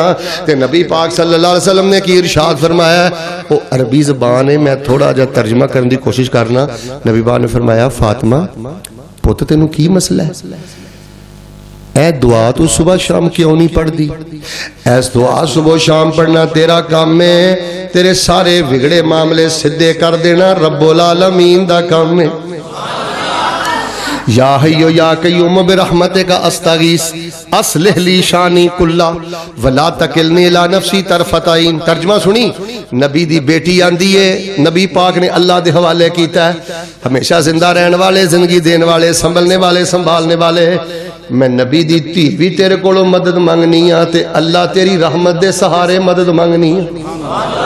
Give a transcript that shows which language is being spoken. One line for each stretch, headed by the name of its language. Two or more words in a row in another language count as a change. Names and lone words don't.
Punjabi: تے نبی پاک
Arabic: صلى الله عليه وسلم
Punjabi: نے کی ارشاد فرمایا، وہ عربی زبان ہے، میں تھوڑا جا ترجمہ کرنے کی کوشش کرناں. نبی پاک نے فرمایا، فاطمہ پُت تینوں کی مسئلہ ہے? اے دعا تُو صبح شام کیوں نہیں پڑھتی? ایس دعا صبح شام پڑھنا تیرا کام ہے، تیرے سارے بگڑے معاملے سیدھے کر دینا رب العالمین دا کام ہے.
Arabic: يا حي يا قيوم برحمتك أستغيث أصلح لي شأني كله ولا تكلني إلى نفسي طرفة عين.
Punjabi: ترجمہ سنی، نبی دی بیٹی آندی ہے، نبی پاک نے اللہ دے حوالے کیتا ہے. ہمیشہ زندہ رہنے والے، زندگی دینے والے، سنبھلنے والے، سنبھالنے والے، میں نبی دی دھی بھی تیرے کولوں مدد منگنی آں تے اللہ تیری رحمت دے سہارے مدد منگنی آں.